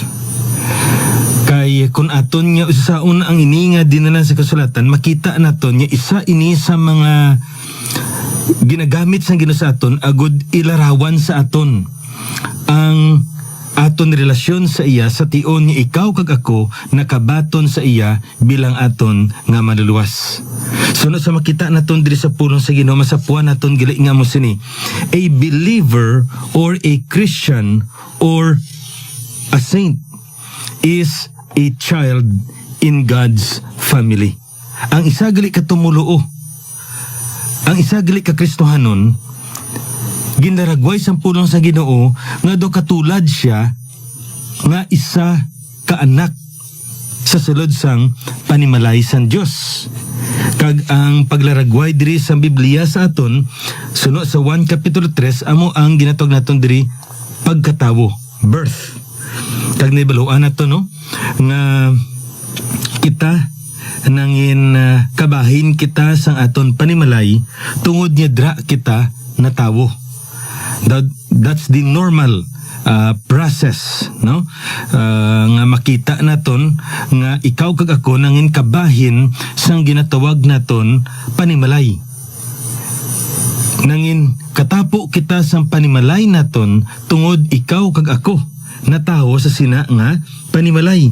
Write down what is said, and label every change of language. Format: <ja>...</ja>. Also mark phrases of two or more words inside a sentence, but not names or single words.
<hil>Kay kun aton nga usaon ang ini nga dinalan sa kasulatan makita naton nga isa ini sa mga ginagamit sang Ginoo sa aton agud ilarawan sa aton ang aton relasyon sa iya sa tion nga ikaw kag ako nakabaton sa iya bilang aton nga maluluwas. Sunod sa makita naton diri sa pulong sa Ginoo, masapuan naton gali nga mo sini.</hil> <en>A believer or a Christian or a saint is a child in God's family.</en> <hil>Ang isa gali ka tumuluo, ang isa gali ka Kristohanon, gindaragway sa pulong sa Ginoo nga do katulad siya nga isa ka anak sa sulod sang panimalay sang Dios. Kag ang paglaragway diri sa Biblia sa aton suno sa 1 Kapitulo 3 amo ang ginatawag naton diri pagkatawo, birth. Kag nibaluan nato no nga kita nangin kabahin kita sang aton panimalay tungod niya dra kita natawo.</hil> <en>That's the normal process,</en> <hil>no? Nga makita naton nga ikaw kag ako nangin kabahin sang ginatawag naton panimalay. Nangin katapo kita sang panimalay naton tungod ikaw kag ako natawo sa sina nga panimalay.</hil>